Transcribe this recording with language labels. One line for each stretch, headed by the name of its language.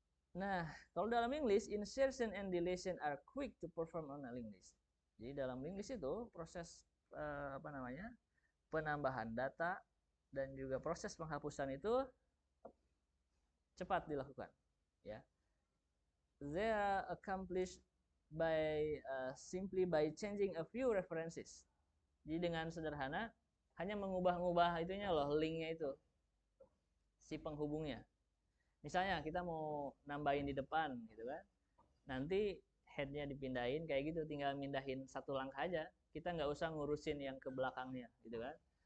Indonesian: Nah, kalau dalam
English: English, insertion and deletion are quick to perform on a linked list.
Indonesian: Jadi dalam linked list itu proses penambahan data dan juga proses penghapusan itu cepat dilakukan.
English: Ya, they are accomplished by simply by changing a few references.
Indonesian: Jadi dengan sederhana hanya mengubah-ubah itunya loh, linknya itu, si penghubungnya. Misalnya kita mau nambahin di depan gitu kan, nanti headnya dipindahin kayak gitu, tinggal mindahin satu langkah aja, kita nggak usah ngurusin yang ke belakangnya gitu kan.